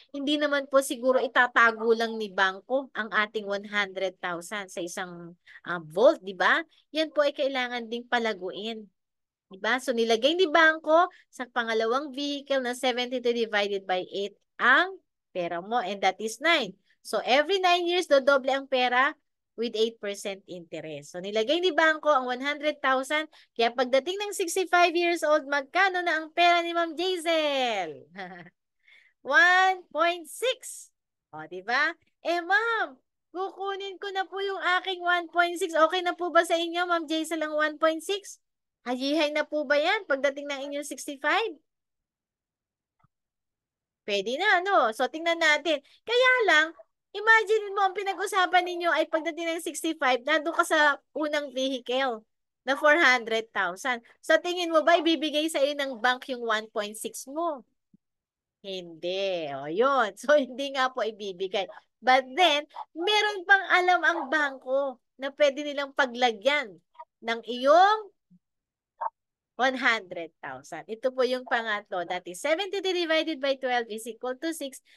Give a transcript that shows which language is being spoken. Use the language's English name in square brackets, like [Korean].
[Filipino] Hindi naman po siguro itatago lang ni bangko ang ating 100,000 sa isang vault, di ba? Yan po ay kailangan ding palaguin. Diba? So, nilagay ni Bangko sa pangalawang vehicle na 72 divided by 8 ang pera mo. [English] And that is 9. So, every 9 years, [Filipino] dodoble ang pera [English] with 8% interest. [Filipino] So, nilagay ni Bangko ang 100,000. Kaya pagdating ng 65 years old, magkano na ang pera ni Ma'am Jazel? 1.6. O, diba? Eh, ma'am, kukunin ko na po yung aking 1.6. Okay na po ba sa inyo, Ma'am Jazel, ang 1.6? Hayihay na po ba yan pagdating ng inyong 65? Pwede na, no? So, tingnan natin. Kaya lang, imagine mo, ang pinag-usapan ninyo ay pagdating ng 65, nandun ka sa unang vehicle na 400,000. Sa tingin mo ba, ibibigay sa iyo ng bank yung 1.6 mo? Hindi. O, yun. So, hindi nga po ibibigay. [English] But then, [Filipino] meron pang alam ang bangko na pwede nilang paglagyan ng iyong 100,000. Ito po yung pangatlo. [English] That is 72 divided by 12 is equal to 6.